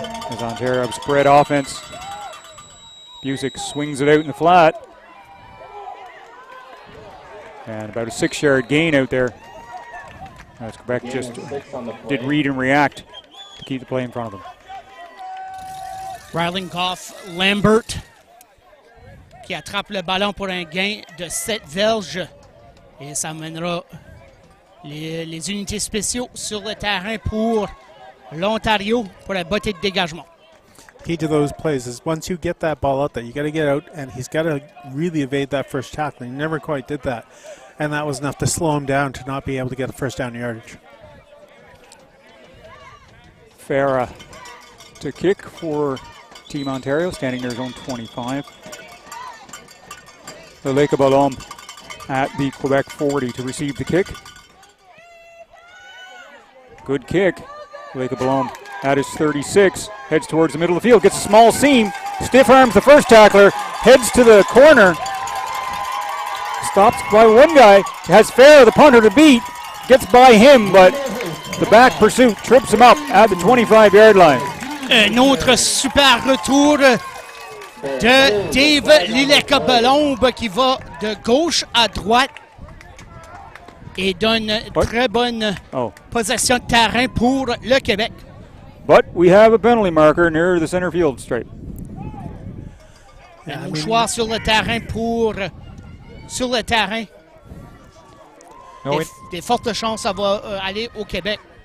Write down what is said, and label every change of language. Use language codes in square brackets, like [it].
[en] As Ontario spread offense. Busick swings it out in the flat. And about a 6-yard gain out there. As Quebec just did read and react to keep the play in front of them. [fr] Rylinkoff Lambert qui attrape le ballon pour un gain de 7 verges. Et ça mènera les unités spéciaux sur le terrain pour l'Ontario pour la bottée de dégagement. [en] Key to those plays is once you get that ball out there, you got to get out, and he's got to really evade that first tackle. He never quite did that, and that was enough to slow him down to not be able to get a first down yardage. Farah to kick for Team Ontario, standing near his own 25. The Lake of Ballon at the Quebec 40 to receive the kick. Good kick. Lake of Ballon at his 36, heads towards the middle of the field, gets a small seam, stiff arms the first tackler, heads to the corner, stops by one guy, has Farah, the punter, to beat, gets by him, but the back pursuit trips him up at the 25-yard line. [fr] Un autre super retour de Dave Lileka-Belombe qui va de gauche à droite et donne très bonne possession de terrain pour le Québec. [en] But we have a penalty marker near the center field stripe. [fr] Un mouchoir sur le terrain pour sur le terrain. Des fortes chances ça va aller au Québec.